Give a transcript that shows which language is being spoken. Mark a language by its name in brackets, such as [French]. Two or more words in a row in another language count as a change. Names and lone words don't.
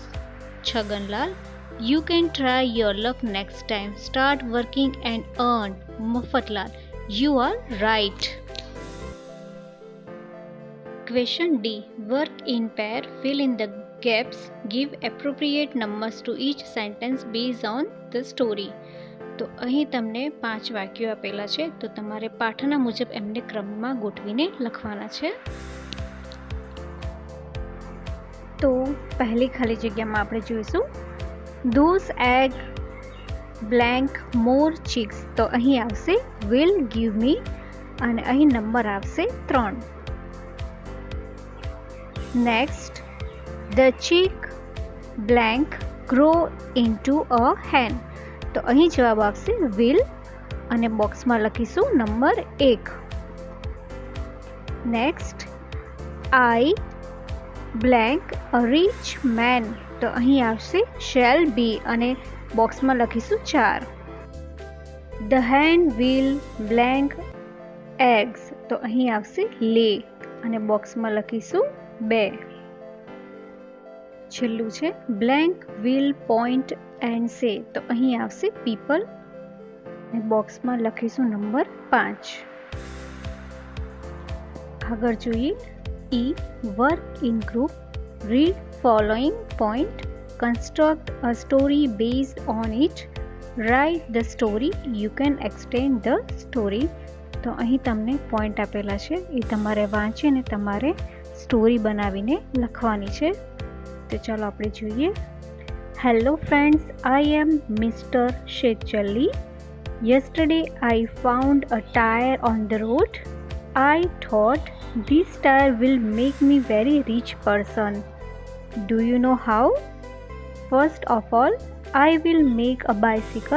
[English] Chhaganlal, you can try your luck next time. Start working and earn. Maffatlal, you are right. Question D. Work in pair. Fill in the gaps. Give appropriate numbers to each sentence based on the story. [Gujarati] તો અહીં તમને 5 વાક્યો આપેલા છે, તો તમારે પાઠના મુજબ એમને ક્રમમાં ગોઠવીને લખવાના છે. તો પહેલી ખાલી જગ્યામાં આપણે જોઈશું [English] those egg blank more chicks. [Gujarati] તો અહીં આવશે [English] will give me [Gujarati] અને અહીં નંબર આવશે 3. [English] નેક્સ્ટ the chick blank grow into a hen. [Gujarati] તો અહીં જવાબ આવશે will અને બોક્સમાં લખીશું નંબર 1. [English] નેક્સ્ટ I blank a rich man. [Gujarati] તો અહીં આવશે [English] shall be [Gujarati] અને બોક્સમાં લખીશું 4. [English] The hen will blank eggs. [Gujarati] તો અહીં આવશે lay અને બોક્સમાં લખીશું 2. છેલ્લું છે [English] blank will point and say. [Gujarati] તો અહીં આવશે people અને બોક્સમાં લખીશું નંબર 5. આગળ જોઈએ E. [English] Work in group. Read following point. Construct a story based on it. Write the story. You can extend the story. [Gujarati] તો અહીં તમને પોઈન્ટ આપેલા છે, એ તમારે વાંચીને તમારે સ્ટોરી બનાવીને લખવાની છે. તો ચાલો આપણે જોઈએ. [English] Hello friends, I am Mr. Shechalli. Yesterday I found a tire on the road. I thought this tire will make me very rich person. Do you know how? First of all, I will make a bicycle.